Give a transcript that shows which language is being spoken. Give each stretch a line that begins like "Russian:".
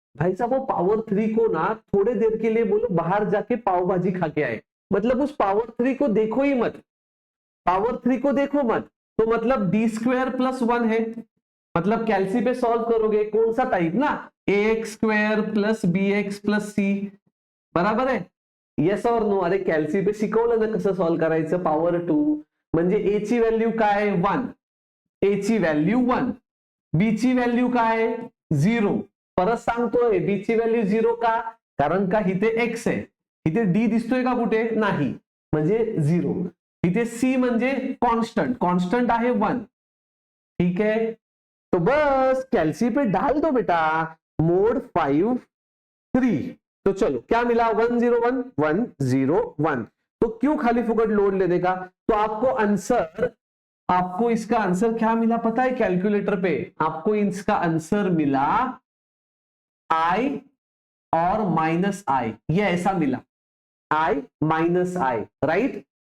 Hindi: भाई साहब, वो पावर 3 को ना थोड़े देर के लिए बोलो बाहर जाके पाव भाजी खा के आए, मतलब उस पावर 3 को देखो ही मत, पावर 3 को देखो मत। तो मतलब डी स्क्वायर प्लस 1 है, मतलब कैलसी पे सॉल्व करोगे कौन सा टाइप ना, ax square plus bx plus c, बराबर है?
English: Yes और no?
Marathi: अरे कैलसी पे शिकवलं ना कसं सॉल्व करायचं पावर 2। म्हणजे a ची व्हॅल्यू काय? 1, a ची व्हॅल्यू 1, b ची व्हॅल्यू काय? 0। परत सांगतोय, b ची व्हॅल्यू 0 का? कारण का इथे x आहे, इथे d दिसतोय का कुठे? नाही, म्हणजे 0। इथे c म्हणजे कॉन्स्टंट आहे 1।
Hindi: ठीक है? तो बस कैलसी पे डाल दो बेटा, मोड 5 3। तो चलो क्या मिला? 101 101। तो क्यों खाली फुकट लोड लेने का? तो आपको आंसर आपको इसका आंसर क्या मिला पता है? कैलकुलेटर पे आपको इसका आंसर मिला i और माइनस i, ये ऐसा मिला i माइनस i, राइट।